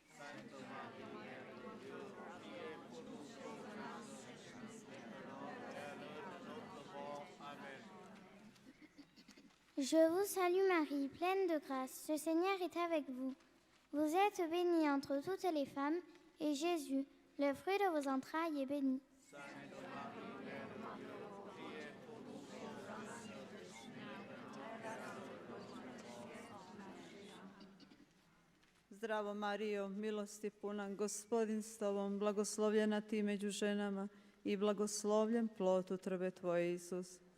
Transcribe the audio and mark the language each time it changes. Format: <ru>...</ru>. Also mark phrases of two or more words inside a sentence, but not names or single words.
<fr>Je vous salue Marie, pleine de grâce, le Seigneur est avec vous. Vous êtes bénie entre toutes les femmes, et Jésus, le fruit de vos entrailles, est béni.</fr> <hr>Zdravo Marijo, milosti puna, Gospodin s tobom, blagoslovljena ti među ženama i blagoslovljen plod utrobe tvoje, Isus.</hr>